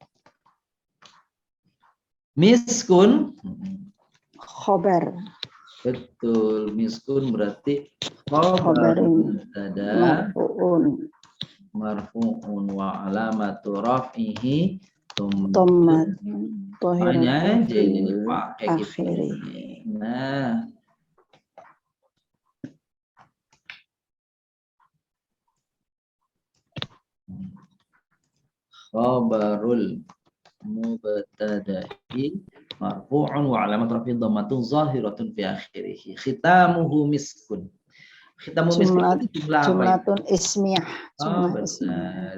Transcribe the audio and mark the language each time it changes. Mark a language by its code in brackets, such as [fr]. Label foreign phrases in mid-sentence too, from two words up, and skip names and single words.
[ar] Miskun. Khobar. [id] Betul, miskun berarti [ar] خبر mubtada marfu'un مرفوع وعلامة رفعه dhammat [id] hanya [ar] dhahiratun [id] jadi [ar] fil [id] dipakai gitu. [ar] akhirih. [id] Nah, [ar] خبر المبتدأ مرفوع وعلامة رفعه ضمة ظاهرة في آخره. ختامه مسك. ختامه مسك [id] itu jumlah apa? [ar] جملة اسمية. Oh, جملة اسمية. [id] benar.